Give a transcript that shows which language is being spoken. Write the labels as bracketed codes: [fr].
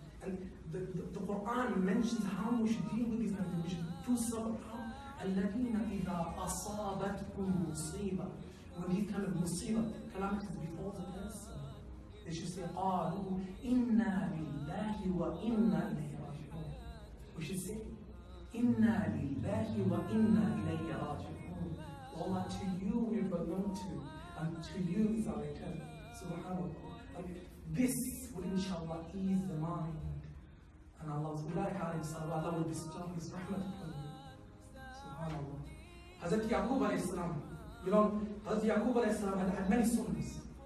[en] And the Quran mentions how we should deal with these things. We should do sabr. [ar] الَّذِينَ إِذَا أَصَابَتْهُمْ مُصِيبَةٌ. [en] When these kind of musibah, calamities befalls a person, they should say, [ar] قَالُوا إِنَّا لِلَّهِ وَإِنَّا إِلَيْهِ رَاجِعُونَ. [en] We should say, [ar] إِنَّا لِلَّهِ وَإِنَّا إِلَيْهِ رَاجِعُونَ. [en] Allah, to you we belong to, and to you is our return. Subhanallah. And this will inshallah ease the mind. And Allah will bestow His rahmat upon you. Subhanallah. Hazrat Yaqub alayhi salam. You know, Hazrat Yaqub alayhi salam had many sons.